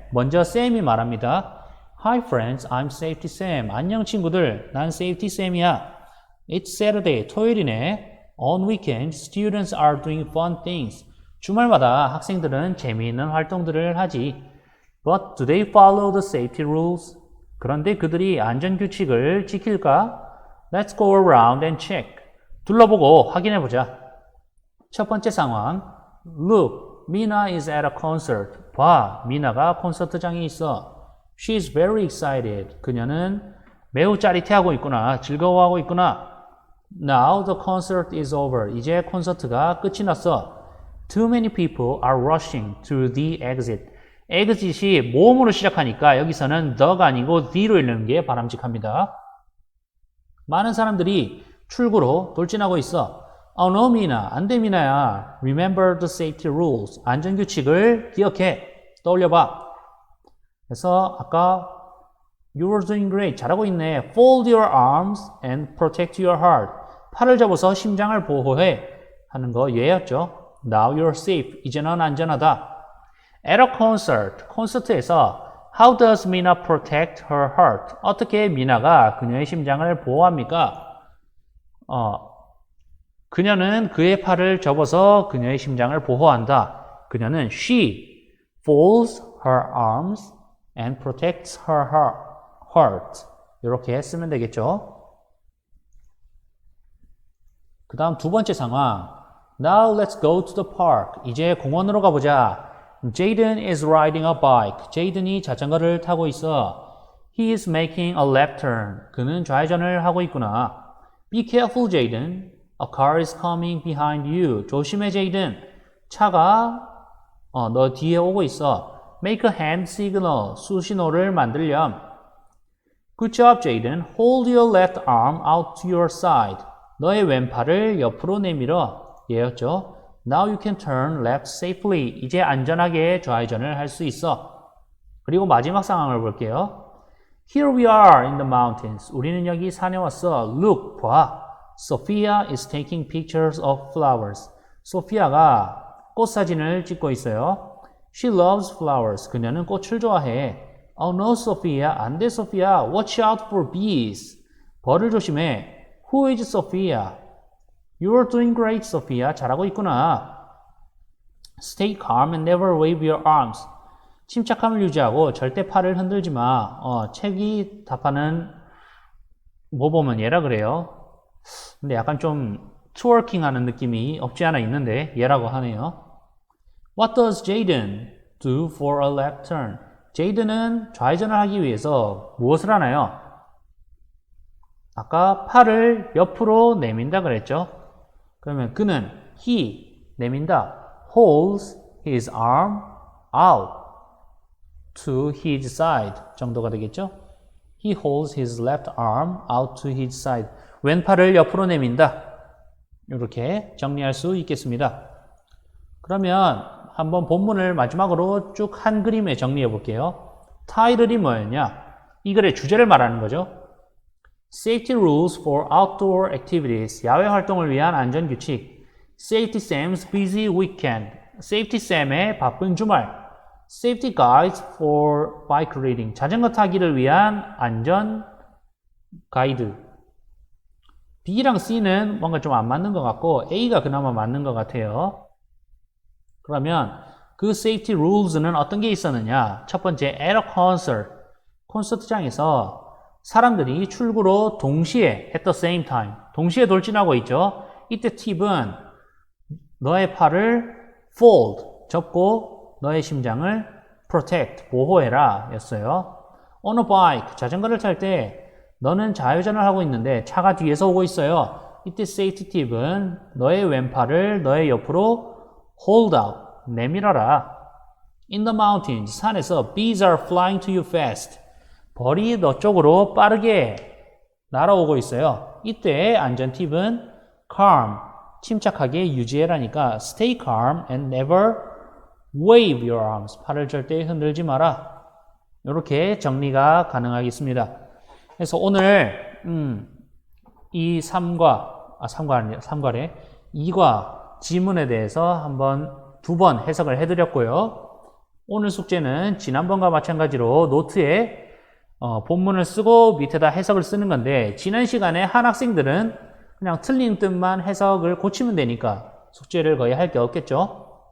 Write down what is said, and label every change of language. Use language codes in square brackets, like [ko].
[ko] 먼저 Sam이 말합니다. [en] Hi, friends. I'm Safety Sam. [ko] 안녕, 친구들. 난 Safety Sam이야. [en] It's Saturday. [ko] 토요일이네. [en] On weekends, students are doing fun things. [ko] 주말마다 학생들은 재미있는 활동들을 하지. [en] But do they follow the safety rules? [ko] 그런데 그들이 안전규칙을 지킬까? [en] Let's go around and check. [ko] 둘러보고 확인해보자. 첫 번째 상황. [en] Look, Mina is at a concert. [ko] 봐, 미나가 콘서트장에 있어. [en] She's very excited. [ko] 그녀는 매우 짜릿해하고 있구나. 즐거워하고 있구나. [en] Now the concert is over. [ko] 이제 콘서트가 끝이 났어. [en] Too many people are rushing to the exit. [ko] exit이 모음으로 시작하니까 여기서는 the가 아니고 the로 읽는 게 바람직합니다. 많은 사람들이 출구로 돌진하고 있어. [en] Oh no, [ko] 미나. 안 돼, 미나야. [en] Remember the safety rules. [ko] 안전규칙을 기억해. 떠올려봐. 그래서 아까 [en] You were doing great. [ko] 잘하고 있네. [en] Fold your arms and protect your heart. [ko] 팔을 접어서 심장을 보호해. 하는 거 예였죠. [en] Now you're safe. [ko] 이제 넌 안전하다. [en] At a concert. [ko] 콘서트에서 [en] How does Mina protect her heart? [ko] 어떻게 미나가 그녀의 심장을 보호합니까? 그녀는 그의 팔을 접어서 그녀의 심장을 보호한다. 그녀는 [en] She folds her arms and protects her heart. [ko] 이렇게 쓰면 되겠죠. 그 다음 두 번째 상황. [en] Now let's go to the park. [ko] 이제 공원으로 가보자. [en] Jaden is riding a bike. [ko] 제이든이 자전거를 타고 있어. [en] He is making a left turn. [ko] 그는 좌회전을 하고 있구나. [en] Be careful, Jaden. A car is coming behind you. [ko] 조심해, 제이든. 차가 너 뒤에 오고 있어. [en] Make a hand signal. [ko] 수신호를 만들렴. [en] Good job, Jaden. Hold your left arm out to your side. [ko] 너의 왼팔을 옆으로 내밀어. 예였죠. [en] Now you can turn left safely. [ko] 이제 안전하게 좌회전을 할 수 있어. 그리고 마지막 상황을 볼게요. [en] Here we are in the mountains. [ko] 우리는 여기 산에 왔어. [en] Look, [ko] 봐. [en] Sophia is taking pictures of flowers. [ko] 소피아가 꽃 사진을 찍고 있어요. [en] She loves flowers. [ko] 그녀는 꽃을 좋아해. [en] Oh no, Sophia. [ko] 안 돼, 소피아. [en] Watch out for bees. [ko] 벌을 조심해. [en] Who is Sophia? You're doing great, Sophia. [ko] 잘하고 있구나. [en] Stay calm and never wave your arms. [ko] 침착함을 유지하고 절대 팔을 흔들지 마. 책이 답하는 뭐 보면 얘라 그래요. 근데 약간 좀 트워킹 하는 느낌이 없지 않아 있는데 얘라고 하네요. [en] What does Jaden do for a left turn? [ko] 제이든은 좌회전을 하기 위해서 무엇을 하나요? 아까 팔을 옆으로 내민다 그랬죠? 그러면 그는 [en] he [ko] 내민다 [en] holds his arm out to his side [ko] 정도가 되겠죠? [en] He holds his left arm out to his side. [ko] 왼팔을 옆으로 내민다. 이렇게 정리할 수 있겠습니다. 그러면 한번 본문을 마지막으로 쭉 한 그림에 정리해 볼게요. 타이틀이 뭐였냐? 이 글의 주제를 말하는 거죠. [en] Safety rules for outdoor activities. [ko] 야외 활동을 위한 안전규칙. [en] Safety Sam's busy weekend. [ko] Safety Sam의 바쁜 주말. [en] Safety guides for bike riding. [ko] 자전거 타기를 위한 안전 가이드. B랑 C는 뭔가 좀 안 맞는 것 같고 A가 그나마 맞는 것 같아요. 그러면 그 safety rules는 어떤 게 있었느냐? 첫 번째, [en] at a concert. [ko] 콘서트장에서 사람들이 출구로 동시에 [en] at the same time. [ko] 동시에 돌진하고 있죠. 이때 팁은 너의 팔을 fold, 접고 너의 심장을 protect, 보호해라 였어요. [en] On a bike, [ko] 자전거를 탈 때 너는 좌회전을 하고 있는데 차가 뒤에서 오고 있어요. 이때 safety 팁은 너의 왼팔을 너의 옆으로 [en] hold out, [ko] 내밀어라. [en] In the mountains, [ko] 산에서 [en] bees are flying to you fast. [ko] 벌이 너 쪽으로 빠르게 날아오고 있어요. 이때 안전 팁은 calm, 침착하게 유지해라니까 [en] stay calm and never wave your arms. [ko] 팔을 절대 흔들지 마라. 이렇게 정리가 가능하겠습니다. 그래서 오늘 이 3과래 2과 지문에 대해서 한번 2번 해석을 해드렸고요. 오늘 숙제는 지난번과 마찬가지로 노트에 본문을 쓰고 밑에다 해석을 쓰는 건데 지난 시간에 한 학생들은 그냥 틀린 뜻만 해석을 고치면 되니까 숙제를 거의 할 게 없겠죠.